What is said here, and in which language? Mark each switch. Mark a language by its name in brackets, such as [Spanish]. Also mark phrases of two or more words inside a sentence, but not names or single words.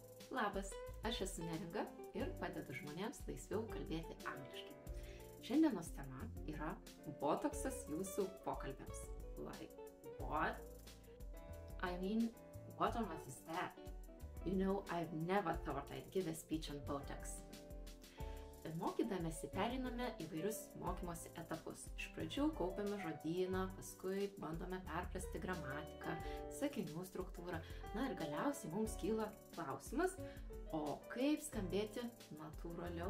[Lithuanian] Labas, aš esu Neringa ir padedu žmonėms laisviau kalbėti angliškai. Šiandienos tema yra botoksas jūsų pokalbėms. [English] Like, what? I mean, what on earth is that? You know, I've never thought I'd give a speech on Botox. [Lithuanian] Mokydamėsi periname įvairius mokymosi etapus. Iš pradžių kaupiame žodyną, paskui bandome perprasti gramatiką, sakinių struktūrą. Na ir galiausiai mums kyla klausimas, o kaip skambėti natūraliau?